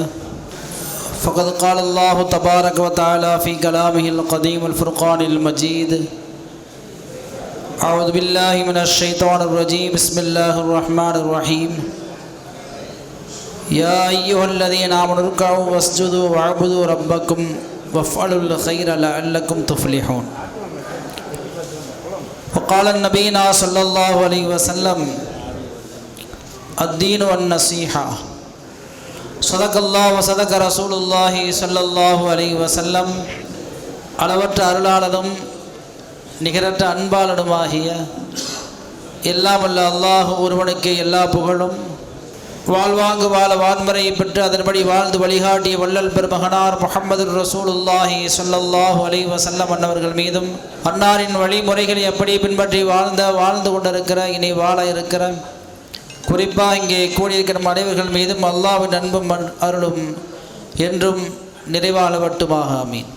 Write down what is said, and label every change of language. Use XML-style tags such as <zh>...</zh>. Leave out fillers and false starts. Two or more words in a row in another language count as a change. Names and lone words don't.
<ar>فقد قال الله تبارك وتعالى في كلامه القديم الفرقان المجيد. أعوذ بالله من الشيطان الرجيم. بسم الله الرحمن الرحيم. يا أيها الذين آمنوا اركعوا واسجدوا واعبدوا ربكم وافعلوا الخير لعلكم تفلحون. وقال النبينا صلى الله عليه وسلم الدين والنصيحة. صدق الله وصدق رسول الله صلى الله عليه وسلم.</ar> <ta>அளவற்ற அருளாளரும் நிகரற்ற அன்பாளனுமாகிய எல்லாம் வல்ல அல்லாஹ் ஒருவனுக்கு எல்லா புகழும். வாழ்வாங்கு வாழ வான்முறையை பெற்று அதன்படி வாழ்ந்து வழிகாட்டிய வள்ளல் பெருமகனார் முஹம்மது</ta> <ar>رسول الله صلى الله عليه وسلم</ar> <ta>அன்னவர்கள் மீதும் அன்னாரின் வழிமுறைகளை எப்படி பின்பற்றி வாழ்ந்து கொண்டிருக்கிற இனி வாழ இருக்கிற குறிப்பாக இங்கே கூடியிருக்கிற அனைவர்கள் மீதும் அல்லாஹ்வின் அன்பும் அருளும் என்றும் நிறைவாளவட்டுமாக.</ta>